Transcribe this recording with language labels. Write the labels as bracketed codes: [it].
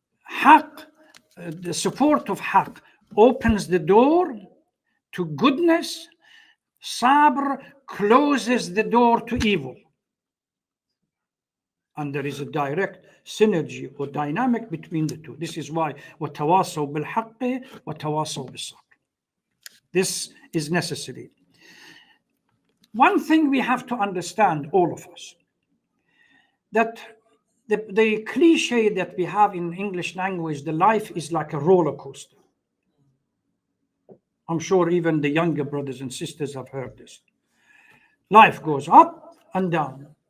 [en] Haqq, the support of haqq, opens the door to goodness. Sabr closes the door to evil. And there is a direct synergy or dynamic between the two. This is why [ar] وَتَوَاصَوْا بِالْحَقِّ وَتَوَاصَوْا بِالصَّبْرِ. [en] This is necessary. One thing we have to understand, all of us, that the cliche that we have in English language, the life is like a roller coaster. I'm sure even the younger brothers and sisters have heard this. Life goes up and down.